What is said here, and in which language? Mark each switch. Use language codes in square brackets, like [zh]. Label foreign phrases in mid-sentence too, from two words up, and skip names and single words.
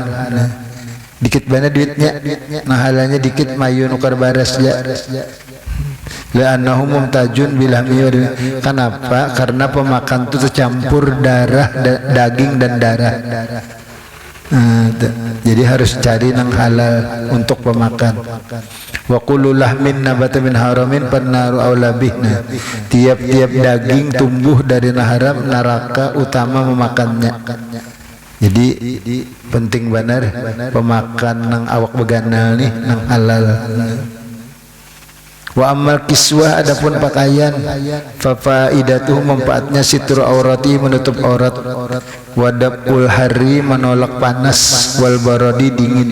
[bjn] Nah, dikit banget duitnya nang halalnya dikit mayu nukar baras ya. [ar] لأنه ممتزج باللحم. [bjn] Kenapa? Karena pemakan itu tercampur darah, daging dan darah. Jadi harus cari nang halal untuk pemakan. [ar] وكل لحم نبت من حرام فالنار أولى به. [bjn] Tiap-tiap daging tumbuh dari haram, neraka utama memakannya. Jadi penting benar pemakan nang awak beganal nih nang halal. [ar] وأما الكسوة, [bjn] adapun pakaian, [ar] ففائدتها, manfaatnya ستر العورة, [bjn] menutup aurat, [ar] ودفع الحر, [bjn] menolak panas, [ar] والبرد, dingin.